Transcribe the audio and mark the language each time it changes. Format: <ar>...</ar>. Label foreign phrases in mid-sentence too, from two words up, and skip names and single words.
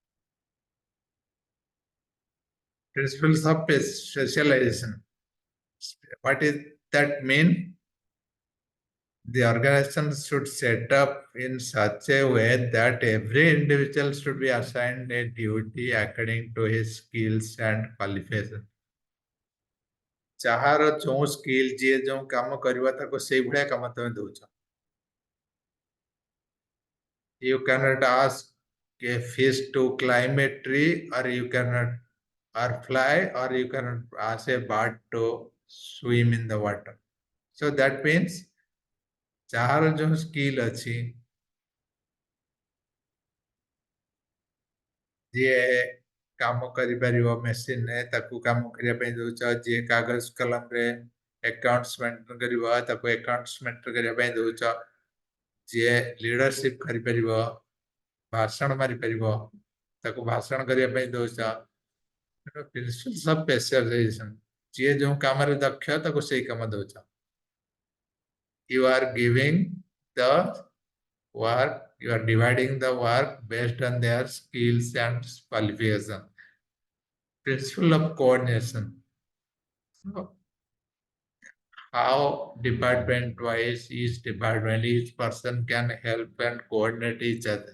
<en>Principles of specialization. What is that mean? The organization should set up in such a way that every individual should be assigned a duty according to his skills and qualifications.</en> <or>ଯାହାର ଯେଉଁ ସ୍କିଲ୍ ଯିଏ ଯେଉଁ କାମ କରିବ ତାକୁ ସେଇଭଳିଆ କାମ ତମେ ଦଉଛ.</or> <en>You cannot ask a fish to climb a tree, or you cannot or fly, or you cannot ask a bird to swim in the water. So that means</en> <or>ଯାହାର ଯେଉଁ ସ୍କିଲ୍ ଅଛି, ଯିଏ କାମ କରିପାରିବ ମେସିନରେ ତାକୁ କାମ କରିବା ପାଇଁ ଦଉଛ, ଯିଏ କାଗଜ କଲମରେ</or> <en>accounts maintain</en> <or>କରିବ ତାକୁ</or> <en>accounts maintain</en> <or>କରିବା ପାଇଁ ଦଉଛ, ଯିଏ ଲିଡରସିପ କରିପାରିବ, ଭାଷଣ ମାରିପାରିବ ତାକୁ ଭାଷଣ କରିବା ପାଇଁ ଦଉଛ.</or> <en>principles of specialization.</en> <or>ଯିଏ ଯେଉଁ କାମରେ ଦକ୍ଷ ତାକୁ ସେଇ କାମ ଦଉଛ.</or> <en>You are giving the work, you are dividing the work based on their skills and qualification. Principle of coordination. So, how department wise each person can help and coordinate each other.</en>